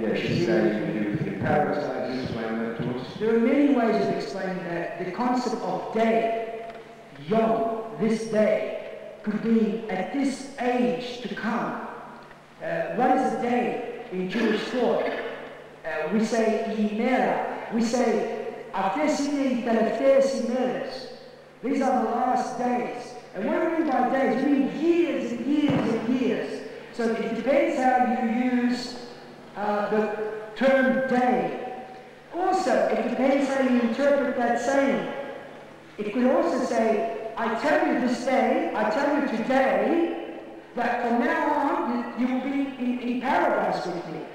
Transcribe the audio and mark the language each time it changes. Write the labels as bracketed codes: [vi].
[en] yes, this day you will be with me in paradise? Can you explain that to us? There are many ways of explaining that. The concept of day, yom, this day, could be at this age to come. What is a day in Jewish thought? We say imera. We say [el] αυτές είναι οι τελευταίες ημέρες. [en] These are the last days. And what do we mean by days? We mean years and years and years. So it depends how you use the term day. Also, it depends how you interpret that saying. It could also say, I tell you this day, I tell you today, that from now on, you will be in paradise with me.